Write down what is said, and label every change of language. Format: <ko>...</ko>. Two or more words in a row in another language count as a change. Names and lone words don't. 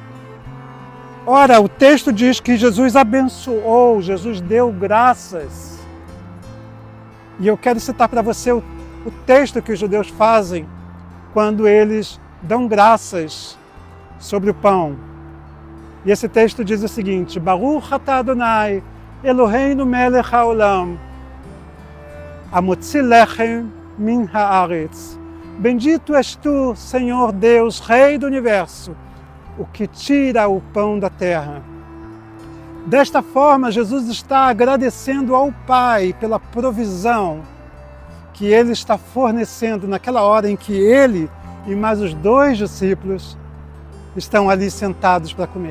<pt>Ora, o texto diz que Jesus abençoou, Jesus deu graças. E eu quero citar para você o texto que os judeus fazem quando eles dão graças sobre o pão. E esse texto diz o seguinte:</pt> <he>ברוך אתה אדוני, אלוהינו מלך העולם, המוציא לחם מן הארץ.</he> <pt>Bendito és tu, Senhor Deus, Rei do Universo, o que tira o pão da terra. Desta forma, Jesus está agradecendo ao Pai pela provisão que Ele está fornecendo naquela hora em que Ele e mais os 2 discípulos estão ali sentados para comer.</pt>